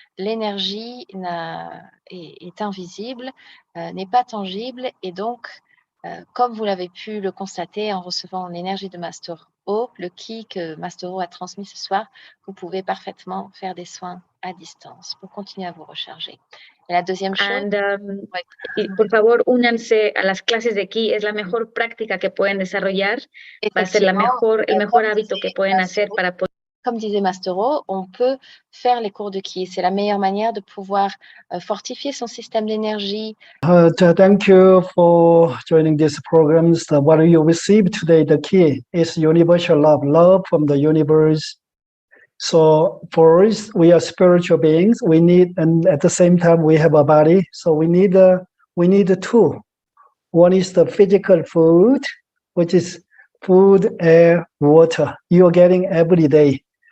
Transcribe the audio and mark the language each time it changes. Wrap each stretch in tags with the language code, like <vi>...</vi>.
<fr>L'énergie est invisible, n'est pas tangible, et donc, comme vous l'avez pu le constater en recevant l'énergie de Master O, le qui que Master O a transmis ce soir, vous pouvez parfaitement faire des soins à distance pour continuer à vous recharger. Et la deuxième chose...</fr> <es>Y por favor, únanse a las clases de aquí, es la mejor práctica que pueden desarrollar, va a ser el mejor hábito que pueden hacer para poder...</es> <fr>Comme disait Master O, on peut faire les cours de qui. C'est la meilleure manière de pouvoir fortifier son système d'énergie.</fr> <en>Thank you for joining this program. What you received today, the key is universal love, love from the universe. So for us, we are spiritual beings. We need, and at the same time, we have a body. So we need two. One is the physical food, which is food, air, water. You are getting every day.</en>